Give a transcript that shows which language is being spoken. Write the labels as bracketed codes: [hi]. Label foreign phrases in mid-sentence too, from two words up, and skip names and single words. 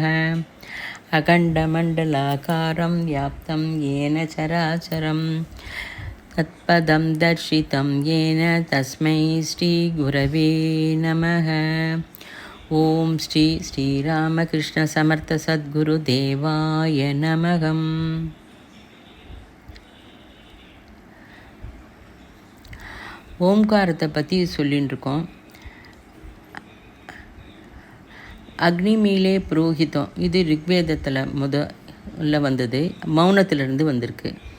[sa] अखण्डमण्डलाकारं व्याप्तं येन चराचरं तत्पदं दर्शितं येन तस्मै श्रीगुरवे नमः। ॐ श्री श्रीरामकृष्णसमर्थसद्गुरुदेवाय नमः। [ta] ஓம்காரத்தை பற்றி சொல்லின்னு இருக்கோம். [sa] अग्निमीळे पुरोहितम्, [ta] இது ரிக்வேதத்தில் முதல்ல வந்தது, மௌனத்திலிருந்து வந்திருக்கு.